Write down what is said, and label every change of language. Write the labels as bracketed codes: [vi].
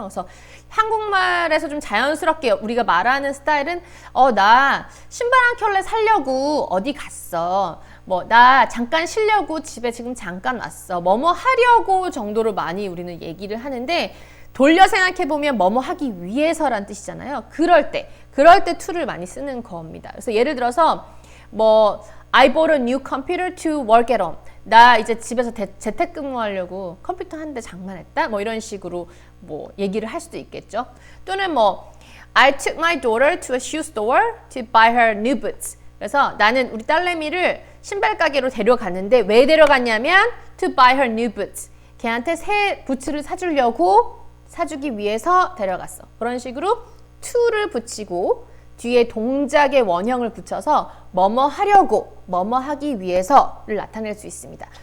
[ko] 그래서 한국말에서 좀 자연스럽게 우리가 말하는 스타일은 나 신발 한 켤레 사려고 어디 갔어. 뭐 나 잠깐 쉬려고 집에 지금 잠깐 왔어. 뭐뭐 하려고 정도로 많이 우리는 얘기를 하는데 돌려 생각해보면 뭐뭐 하기 위해서란 뜻이잖아요. 그럴 때 to를 많이 쓰는 겁니다. 그래서 예를 들어서 뭐 [en] I bought a new computer to work at home. [ko] 나 이제 집에서 재택근무하려고 컴퓨터 한 대 장만했다. 뭐 이런 식으로 뭐 얘기를 할 수도 있겠죠. 또는 뭐 [en] I took my daughter to a shoe store to buy her new boots. [ko] 그래서 나는 우리 딸내미를 신발 가게로 데려갔는데 왜 데려갔냐면 [en] to buy her new boots. [ko] 걔한테 새 부츠를 사주기 위해서 데려갔어. 그런 식으로 to를 붙이고 뒤에 동작의 원형을 붙여서 뭐뭐 하려고, 뭐뭐 하기 위해서를 나타낼 수 있습니다.